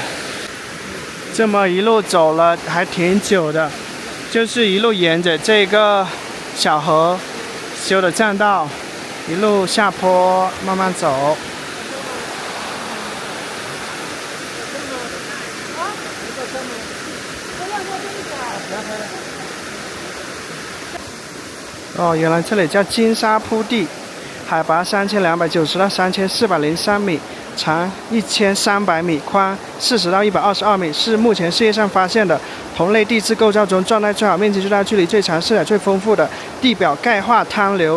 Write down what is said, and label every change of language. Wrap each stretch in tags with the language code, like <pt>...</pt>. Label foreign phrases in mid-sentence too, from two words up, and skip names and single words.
<zh>這麼一路走了還挺久的，就是一路沿着這個小河修的栈道，一路下坡慢慢走。哦，原来这裡叫金沙鋪地，海拔3290到3403米，長1300米，寬40到122米，是目前世界上發現的同類地質構造中狀態最好、面積最大、距離最長、色彩最豐富的地表鈣化灘流。</zh>